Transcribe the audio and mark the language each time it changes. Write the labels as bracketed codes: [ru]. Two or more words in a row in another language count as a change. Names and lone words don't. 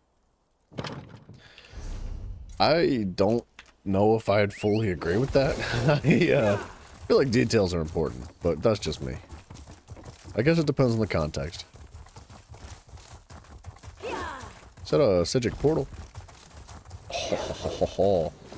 [en] I don't know if I'd fully agree with that. I feel like details are important, but that's just me. I guess it depends on the context. Is that a Sigic portal? Ho, ho, ho, ho, ho.